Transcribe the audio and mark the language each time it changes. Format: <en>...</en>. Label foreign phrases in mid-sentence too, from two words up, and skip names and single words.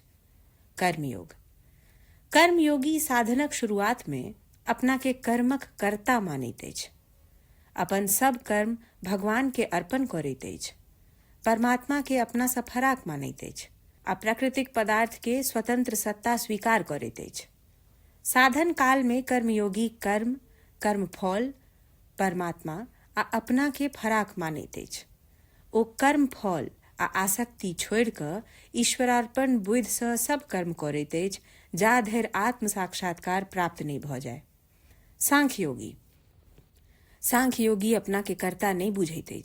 <mai>कर्मयोग कर्मयोगी साधनक शुरुआत में अपना के कर्मक कर्ता मानैत अछि, अपन सब कर्म भगवान के अर्पण करैत अछि, परमात्मा के अपना सँ फराक मानैत अछि आ प्राकृतिक पदार्थ के स्वतंत्र सत्ता स्वीकार करैत अछि। साधन काल में कर्मयोगी कर्म, कर्मफल, परमात्मा आ अपना के फराक मानैत अछि। ओ कर्म फल आ आसक्ति छोड़ि कऽ ईश्वरार्पण बुद्धि सँ सब कर्म करैत अछि, जा धरि आत्म साक्षात्कार प्राप्त नहि भऽ जाय। सांख्ययोगी अपना के कर्ता नहीं बुझैत अछि।</mai>